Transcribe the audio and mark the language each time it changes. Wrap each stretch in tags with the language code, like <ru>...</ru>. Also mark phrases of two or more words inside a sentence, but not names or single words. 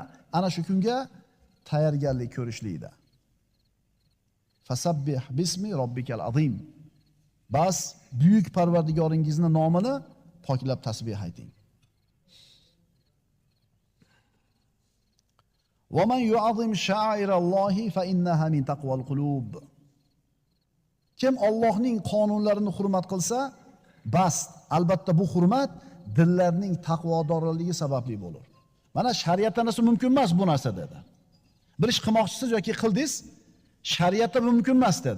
<uz>Ana shu kunga tayyorgarlik ko'rishlikda.</uz> <ar>فسبح باسم ربك العظيم.</ar> <uz>Bas buyuk Parvardigoringizning nomini poklab tasbih ayting.</uz> <ar>ومن يعظم شعائر الله فإنها من تقوى القلوب.</ar> <uz>Kim Allohning qonunlarini hurmat qilsa, bas, albatta bu hurmat dillarning taqvodorligi sababli bo'lur. Mana shariatda narsa mumkin emas bu narsa dedi. Bir ish qilmoqchisiz yoki qildingiz, shariatda bu mumkin emas dedi.</uz>